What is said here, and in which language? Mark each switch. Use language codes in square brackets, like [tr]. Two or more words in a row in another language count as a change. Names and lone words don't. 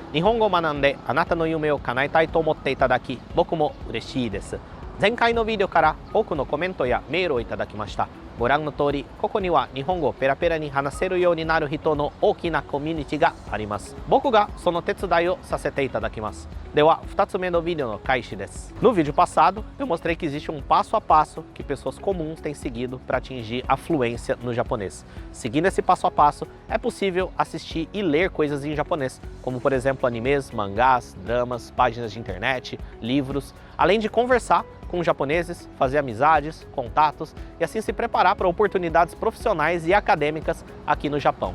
[ja] 日本語を学んであなたの夢を叶えたいと思っていただき、僕も嬉しいです。前回のビデオから多くのコメントやメールをいただきました。ご覧の通り、ここには日本語をペラペラに話せるようになる人の大きなコミュニティがあります。僕がその手伝いをさせていただきます。 Deは2つ目の vídeo no caixa です。 [pt] No vídeo passado, eu mostrei que existe passo a passo que pessoas comuns têm seguido para atingir a fluência no japonês. Seguindo esse passo a passo, é possível assistir e ler coisas em japonês, como por exemplo animes, mangás, dramas, páginas de internet, livros, além de conversar com japoneses, fazer amizades, contatos e assim se preparar para oportunidades profissionais e acadêmicas aqui no Japão.